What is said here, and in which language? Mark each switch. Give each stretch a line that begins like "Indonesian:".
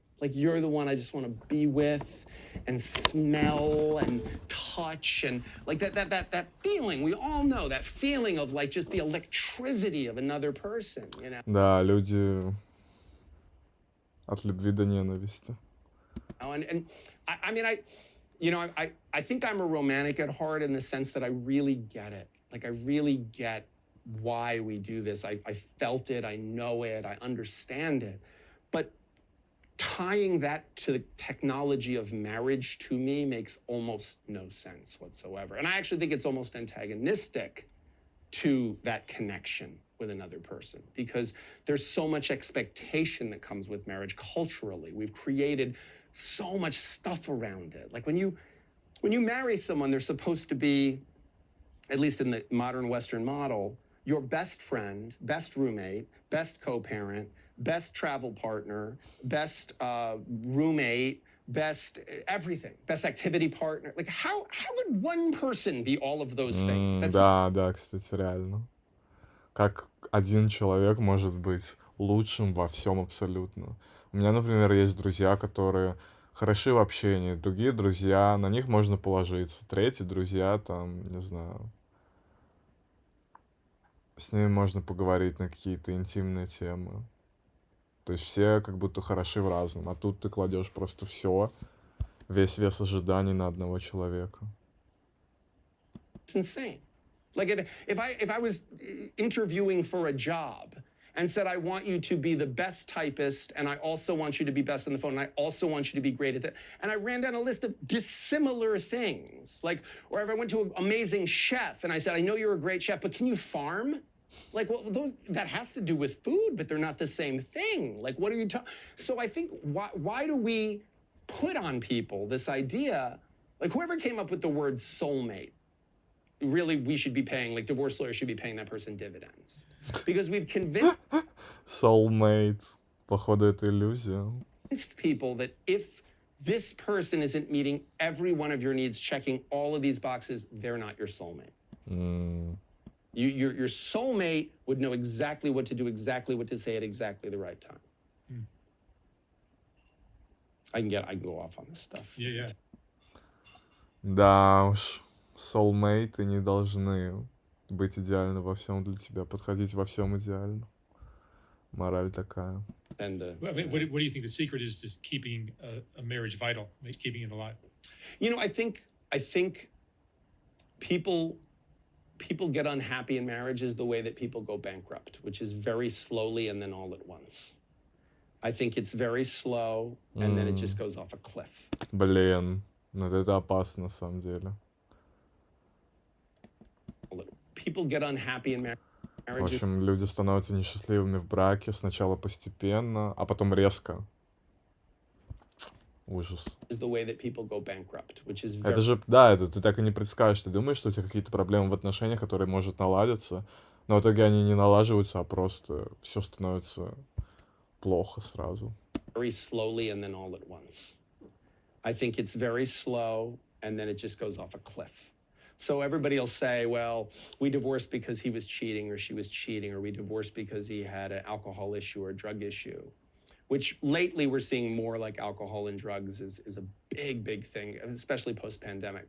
English: Like you're the one I just want to be with and smell and touch and like that feeling. We all know that feeling of like just the electricity of another person,
Russian: Да, люди от любви до ненависти.
English: And I mean, I think I'm a romantic at heart in the sense that I really get it. Like I really get why we do this. I felt it, I know it, I understand it. But tying that to the technology of marriage to me makes almost no sense whatsoever. And I actually think it's almost antagonistic to that connection with another person, because there's so much expectation that comes with marriage culturally. We've created so much stuff around it. Like when you marry someone, they're supposed to be, at least in the modern Western model, your best friend, best roommate, best co-parent, best travel partner, best roommate, best everything, best activity partner. Like how would one person be all of those things?
Russian: Да, кстати, реально. Как один человек может быть лучшим во всем абсолютно. У меня, например, есть друзья, которые хороши в общении. Другие друзья, на них можно положиться. Третьи друзья, там, не знаю, с ними можно поговорить на какие-то интимные темы. То есть все как будто хороши в разном. А тут ты кладешь просто все, весь вес ожиданий на одного человека.
English: It's insane. Like if I was interviewing for a job and said, I want you to be the best typist, and I also want you to be best on the phone, and I also want you to be great at that. And I ran down a list of dissimilar things. Like, or if I went to an amazing chef and I said, I know you're a great chef, but can you farm? Like, well, that has to do with food, but they're not the same thing. Like, what are you talking? So I think, why do we put on people this idea, like whoever came up with the word soulmate, really we should be paying, like divorce lawyers should be paying that person dividends. Because we've convinced
Russian: Soulmate. Походу, это иллюзия.
English: people that if this person isn't meeting every one of your needs, checking all of these boxes, they're not your soulmate. Your soulmate would know exactly what to do, exactly what to say at exactly the right time. I can go off on this stuff. Yeah.
Russian: Да уж, soulmate не должны быть идеально во всем для тебя, подходить во всем идеально. Мораль такая.
English: And What do you think the secret is to keeping a marriage vital, keeping it alive? I think people get unhappy in marriages the way that people go bankrupt, which is very slowly and then all at once. I think it's very slow and then it just goes off a cliff.
Russian: Блин, ну это опасно на самом деле.
English: People get unhappy in
Russian: В
English: marriages
Russian: общем, люди становятся несчастливыми в браке сначала постепенно, а потом резко. Ужас.
English: is the way that people go bankrupt, which is
Russian: Это же, да, это ты так и не предскажешь. Ты думаешь, что у тебя какие-то проблемы в отношениях, которые может наладиться, но в итоге они не налаживаются, а просто все становится плохо сразу.
English: very slowly and then all at once. I think it's very slow and then it just goes off a cliff. So everybody will say, well, we divorced because he was cheating or she was cheating, or we divorced because he had an alcohol issue or a drug issue, which lately we're seeing more like alcohol and drugs is a big thing, especially post-pandemic.